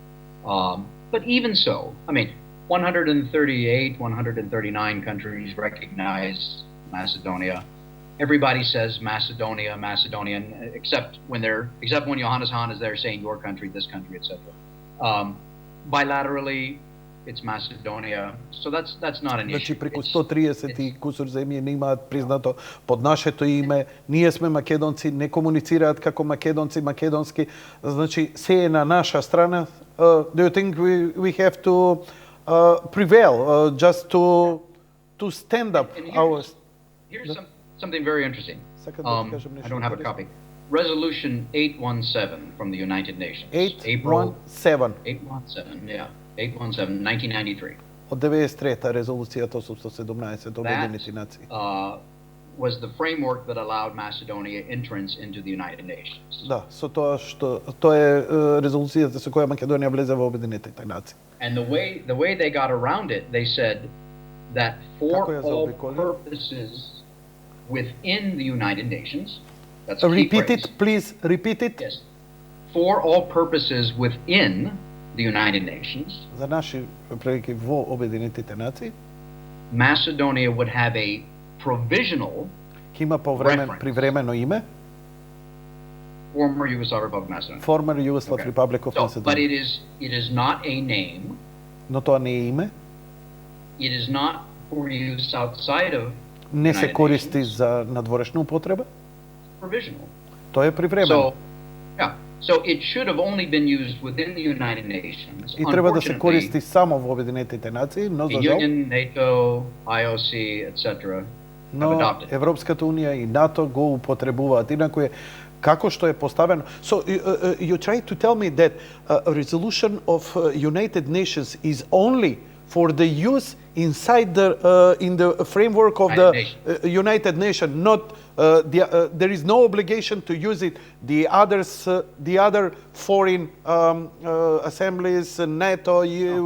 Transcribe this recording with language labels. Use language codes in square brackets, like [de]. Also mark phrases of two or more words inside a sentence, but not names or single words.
[en] But even so, I mean, 138, 139 countries recognize Macedonia. Everybody says Macedonia, Macedonian, except when Johannes Hahn is there saying your country, this country, etc. Bilaterally, it's Macedonia. So that's not an [mk] Значи [en] issue. [mk] преку 130 и кусур земји не имаат признато под нашето име, ние сме македонци, не комуницираат како македонци, македонски, значи се е на наша страна. [en] Do you think we have to prevail just to stand up And our... here's something very interesting. I don't have a copy. Resolution 817 from the United Nations. 817. 817, yeah. 817, 1993. [mk] Од 93-та резолуцијата 817 Обединети нации. [en] Was the framework that allowed Macedonia entrance into the United Nations. [mk] Да, со тоа што тоа е резолуцијата со која Македонија влезе во Обединетите нации. [en] And the way they got around it, they said that for all purposes within the United Nations. That's a key Repeat phrase. it, please. Repeat it. Yes. For all purposes within the United Nations. [mk] За наши прилики во Обединетите нации. [en] Macedonia would have a provisional [mk] Ќе има привремено име. [en] Former Yugoslav Republic of Macedonia. Former Yugoslav Republic of Macedonia. But it is not a name. [mk] Но тоа не е име. [en] It is not for use outside of. [mk] Не се користи за надворешна употреба. [en] Provisional. [mk] Тоа е привремено. [en] So it should have only been used within the United Nations. [mk] И треба да се користи само во Обединетите нации, но за жал. [en] Union, NATO, IOC, etc. [mk] Но Европската унија и НАТО го употребуваат. Инаку е како што е поставено. [en] So you try to tell me that a resolution of United Nations is only for the use inside in the framework of the United Nations, not there is no obligation to use it. The other foreign assemblies, NATO, EU.